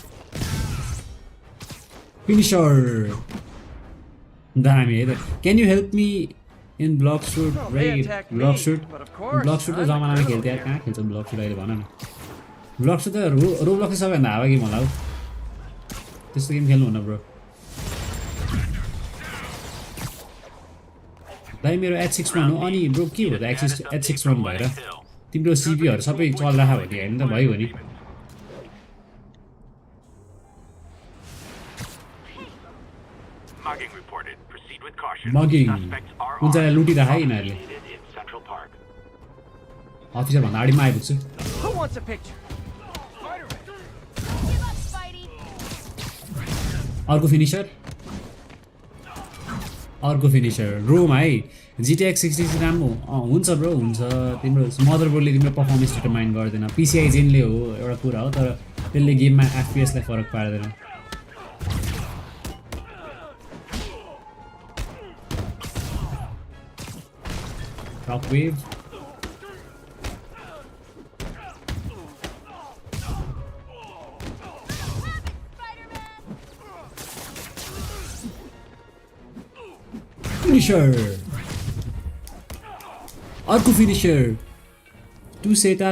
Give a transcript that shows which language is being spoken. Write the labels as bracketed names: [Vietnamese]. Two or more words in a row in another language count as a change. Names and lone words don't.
[Nepali] फिनिसर दामी है त [English] can you help me in block suit right block suit [Nepali] त जमानामा खेल्थ्यो यार कहाँ खेल्छ ब्लक सुट अहिले भन न ब्लक सुट त रोब्लक्स सबैभन्दा हावा गेम होला हौ त्यस्तो गेम खेल्नु हुन्न ब्रो भाइ मेरो H61 हो अनि ब्रो के हो त H61 भएर तिम्रो सिपीहरू सबै चलिरहेको हो नि होइन त भयो नि [English] Mugging reported. Proceed with caution. Mugging. Suspects are [Nepali] कुन चाहिँ लुटिरहेको यिनीहरूले [English] located in Central Park. [Nepali] अफिसर भन्दा अगाडिमा आइपुग्छु [English] Who wants a picture? Give up, Spidey! [Nepali] अर्को फिनिसर रोम है GTX 60 राम्रो हुन्छ ब्रो हुन्छ तिम्रो मदरबोर्डले तिम्रो [English] performance determine [Nepali] गर्दैन PCI जेनले हो एउटा कुरा हो तर त्यसले गेममा FPS लाई फरक पार्दैन टप वेभ फिनिसर अर्को फिनिसर टु सेटा